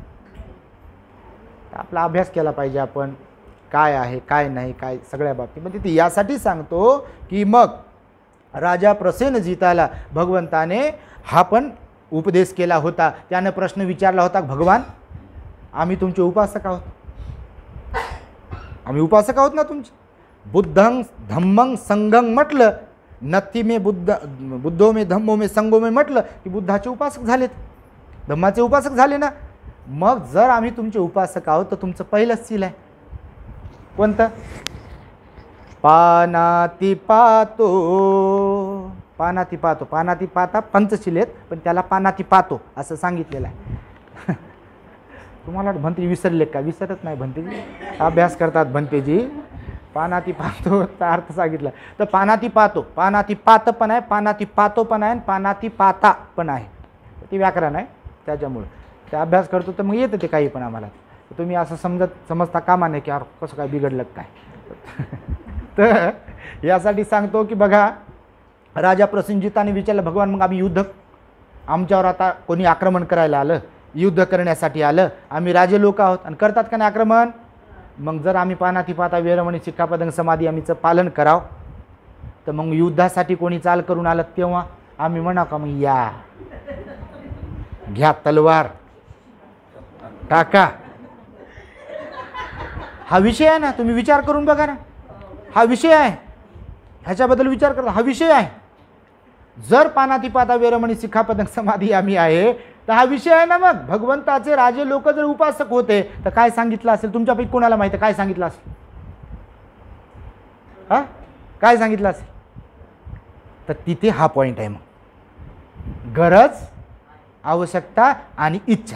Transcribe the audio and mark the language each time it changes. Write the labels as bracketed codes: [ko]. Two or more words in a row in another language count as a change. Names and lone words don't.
[mr] आपला अभ्यास केला पाहिजे आपण, काय आहे काय नाही काय सगळ्या बाबतीमध्ये. ते यासाठी सांगतो की मग राजा प्रसेनजिताला भगवंताने हा पण उपदेश केला होता. त्याने प्रश्न विचारला होता, भगवान आम्ही तुमचे उपासक आहोत, आम्ही उपासक आहोत ना तुमचे. [pi] बुद्धं धम्मं संघं म्हटलं, नथी में बुद्धो में धम्मो में संघो में [mr] म्हटलं की बुद्धाचे उपासक झालेत. धम्माचे उपासक झाले ना. मग जर आम्ही तुमचे उपासक आहोत तर तुमचं पहिलंच सील आहे कोणतं? [pi] पानाती पातो. पानाती पातो, पानाती पाता [mr] पंचशील आहेत, पण त्याला [pi] पानाती पातो [mr] असं सांगितलेलं आहे. तुम्हाला भंतेजी विसरले का? विसरत नाही भंतेजी, अभ्यास करतात भंतेजी. [pi] पानाती पातो [mr] अर्थ सांगितला तर [pi] पानाती पातो, पानाती पात [mr] पण आहे, [pi] पानाती पातो [mr] पण आहे, [pi] पानाती पाता [mr] पण आहे. ते व्याकरण आहे त्याच्यामुळं ते अभ्यास करतो तर मग येतं ते काही पण आम्हाला. तुम्ही असं समजता कामा नाही की यार कसं काय बिघडलं काय. तर यासाठी सांगतो की बघा, राजा प्रसेनजिताने विचारलं भगवान मग आम्ही युद्ध, आमच्यावर आता कोणी आक्रमण करायला आलं, युद्ध करण्यासाठी आलं, आम्ही राजे लोक आहोत आणि करतात का नाही आक्रमण, मग जर आम्ही [pi] पानाती पाता वेरमणी सिक्खापदं समाधी [mr] आम्हीचं पालन करावं तर मग युद्धासाठी कोणी चाल करून आलं तेव्हा आम्ही म्हणा का मग या घ्या तलवार टाका. हा विषय आहे ना, तुम्ही विचार करून बघा ना, हा विषय आहे, ह्याच्याबद्दल विचार करा, हा विषय आहे. जर [pi] पानाती पाता वेरमणी सिक्खापदं समाधी [mr] आम्ही आहे तर हा विषय आहे ना. मग भगवंताचे राजे लोक जर उपासक होते तर काय सांगितलं असेल? तुमच्यापैकी कोणाला माहिती आहे काय सांगितलं असेल? हा काय सांगितलं असेल? तर तिथे हा पॉईंट आहे. मग गरज, आवश्यकता आणि इच्छा.